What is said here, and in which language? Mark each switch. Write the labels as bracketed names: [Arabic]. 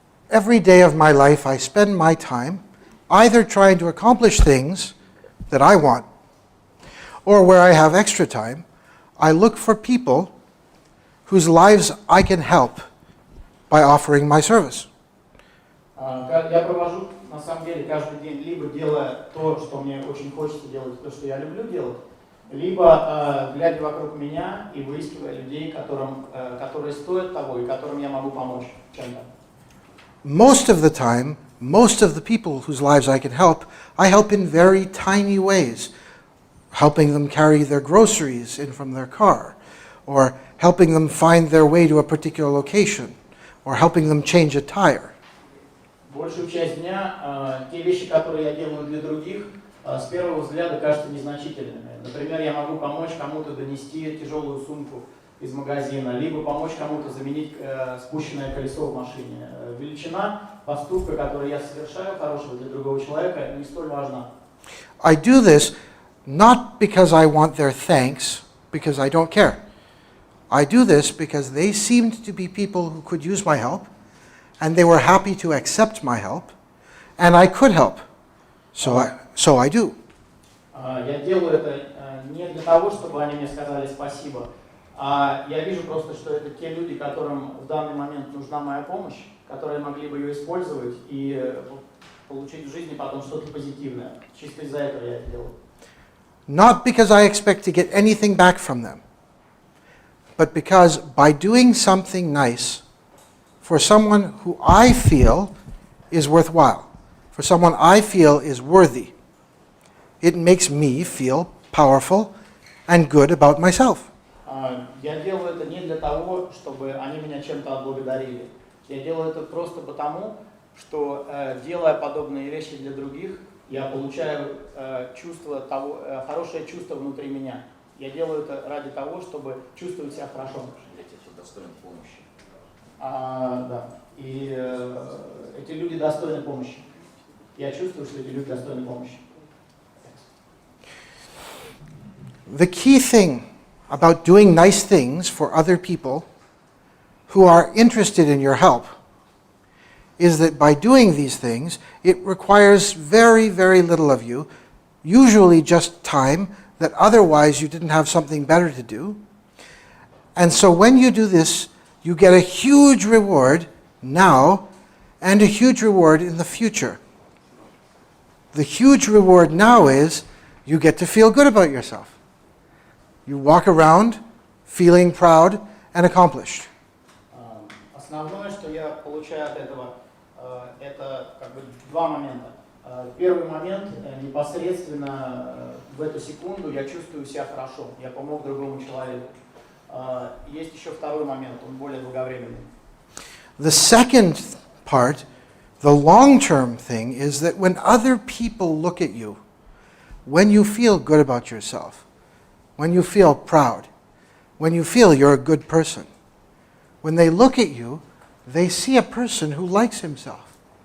[English] Every day of my life I spend my time either trying to accomplish things that I want, or where I have extra time, I look for people whose lives I can help by offering my service. [Russian] Я провожу, на самом деле, каждый день, либо делая то, что мне очень хочется делать, то, что я люблю делать, либо глядя вокруг меня и выискивая людей, которые стоят того и которым я могу помочь чем-то. [English] Most of the time, most of the people whose lives I can help in very tiny ways. Helping them carry their groceries in from their car, or helping them find their way to a particular location, or helping them change a tire. [Russian] Большую часть дня те вещи, которые я делаю для других, с первого взгляда кажутся незначительными. Например, я могу помочь кому-то донести тяжелую сумку из магазина, либо помочь кому-то заменить спущенное колесо в машине. Величина поступка, который я совершаю хорошего для другого человека, не столь важна. [English] I do this not because I want their thanks, because I don't care. I do this because they seemed to be people who could use my help, and they were happy to accept my help, and I could help. So I do. [Russian] Я делаю это не для того, чтобы они мне сказали спасибо, а я вижу просто, что это те люди, которым в данный момент нужна моя помощь, которые могли бы ее использовать и получить в жизни потом что-то позитивное. Чисто из-за этого я это делаю. [English] Not because I expect to get anything back from them, but because by doing something nice for someone who I feel is worthwhile, for someone I feel is worthy, it makes me feel powerful and good about myself. [Russian] Я делаю это не для того, чтобы они меня чем-то отблагодарили. Я делаю это просто потому, что, делая подобные вещи для других, я получаю чувство того, хорошее чувство внутри меня. Я делаю это ради того, чтобы чувствовать себя хорошо. Я достоин помощи. Да. И эти люди достойны помощи. Я чувствую, что эти люди достойны помощи. [English] The key thing about doing nice things for other people who are interested in your help is that by doing these things, it requires very, very little of you, usually just time that otherwise you didn't have something better to do. And so when you do this, you get a huge reward now and a huge reward in the future. The huge reward now is you get to feel good about yourself. You walk around feeling proud and accomplished. [Russian] Основное, что я получаю от этого, это как бы два момента. Первый момент, непосредственно в эту секунду я чувствую себя хорошо, я помог другому человеку. Есть еще второй момент, он более долговременный. [English] The second part, the long-term thing, is that when other people look at you, when you feel good about yourself, when you feel proud, when you feel you're a good person, when they look at you, they see a person who likes himself.